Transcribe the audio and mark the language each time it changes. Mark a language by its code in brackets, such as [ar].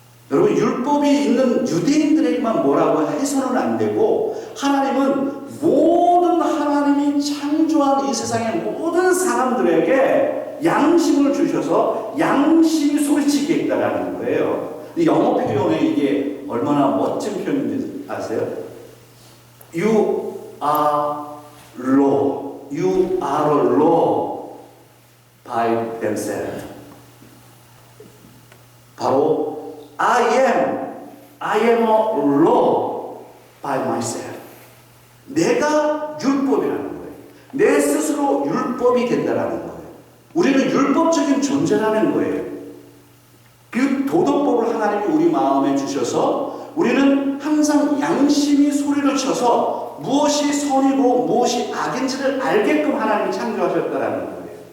[ko] 여러분 율법이 있는 유대인들에게만 뭐라고 해서는 안 되고 하나님은 모든 하나님이 창조한 이 세상의 모든 사람들에게 양심을 주셔서 양심이 소리치게 있다라는 거예요. 영어 표현에 이게 얼마나 멋진 표현인지 아세요? [en] You are law. You are a law by themselves. [ko] 바로 [en] I am a law by myself. [ko] 내가 율법이라는 거예요. 내 스스로 율법이 된다라는 거예요. 우리는 율법적인 존재라는 거예요. 그 도덕법을 하나님이 우리 마음에 주셔서 우리는 항상 양심이 소리를 쳐서 무엇이 선이고 무엇이 악인지를 알게끔 하나님이 창조하셨다라는 거예요.